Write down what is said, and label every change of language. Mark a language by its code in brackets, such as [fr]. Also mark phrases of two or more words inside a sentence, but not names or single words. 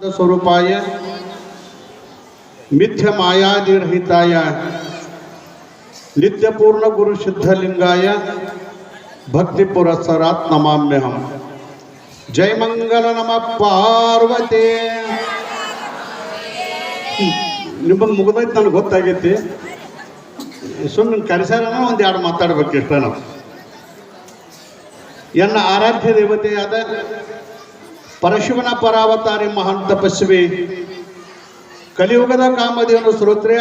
[sa] स्वरूपाय मिथ्य मायादिरहिताय नित्यपूर्ण गुरु सिद्धलिंगाय भक्ति पुरस्सरात् नमाम्यहं। जय मंगल नमः पार्वती। [kn] ನಿಮಗೆ ಮುಗಿದೈತೆ ನನಗೆ ಗೊತ್ತಾಗೈತಿ. ಸುಮ್ಮನೆ ಕರೆಸಾರ ಒಂದು ಎರಡು ಮಾತಾಡ್ಬೇಕು ಇಷ್ಟ. ನಾವು ಎನ್ನ ಆರಾಧ್ಯ ದೇವತೆಯಾದ ಪರಶಿವನ ಪರಾವತಾರಿ ಮಹಾನ್ ತಪಸ್ವಿ ಕಲಿಯುಗದ ಕಾಮಧೇನು ಶ್ರೋತ್ರಿಯ